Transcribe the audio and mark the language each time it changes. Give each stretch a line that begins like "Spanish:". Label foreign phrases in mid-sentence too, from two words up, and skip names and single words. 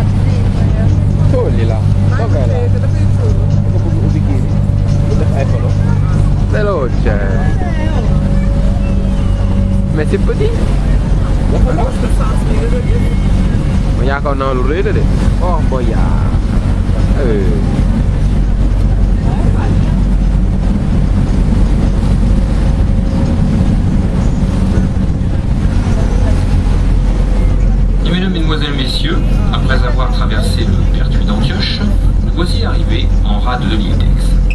Italian: toglila. Dov'è là? Un bikini. Eccolo. Veloce. Metti un po' di. Ma io con l'urrere.
French: Oh, Boyard. Mesdames, Mesdemoiselles, Messieurs, après avoir traversé le Pertuis d'Antioche, nous voici arrivés en rade de l'île d'Aix.